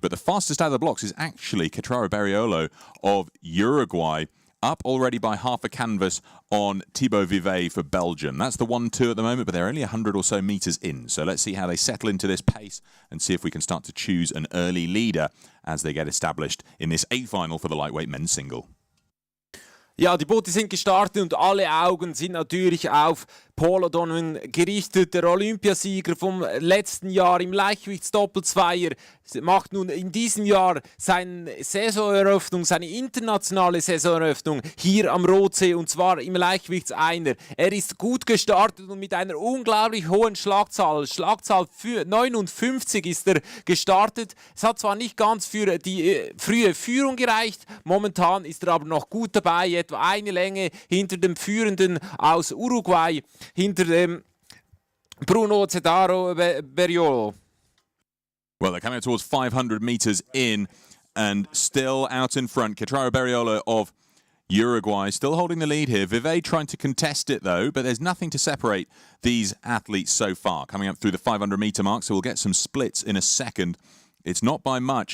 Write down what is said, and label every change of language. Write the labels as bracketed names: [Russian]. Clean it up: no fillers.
[English] But the fastest out of the blocks is actually Catraro Beriolo of Uruguay, up already by half a canvas on Thibaut Vivet for Belgium. That's the 1-2 at the moment, but they're only 100 or so metres in. So let's see how they settle into this pace and see if we can start to choose an early leader as they get established in this A-Final for the lightweight men's single. [German] Ja, die Boote sind gestartet und alle Augen sind natürlich auf Paul O'Donovan gerichtet. Der Olympiasieger vom letzten Jahr im Leichtgewichtsdoppelzweier macht nun in diesem Jahr seine Saisoneröffnung, seine internationale Saisoneröffnung hier am Rotsee, und zwar im Leichtgewichtseiner. Er ist gut gestartet und mit einer unglaublich hohen Schlagzahl für 59 ist er gestartet. Es hat zwar nicht ganz für die frühe Führung gereicht, momentan ist er aber noch gut dabei, etwa eine Länge hinter dem Führenden aus Uruguay, hinter dem Bruno Cedaro Beriolo. [English] Well, they're coming towards 500 metres in and still out in front. Catraro Beriolo of Uruguay still holding the lead here. Vivet trying to contest it though, but there's nothing to separate these athletes so far. Coming up through the 500 metre mark, so we'll get some splits in a second. It's not by much.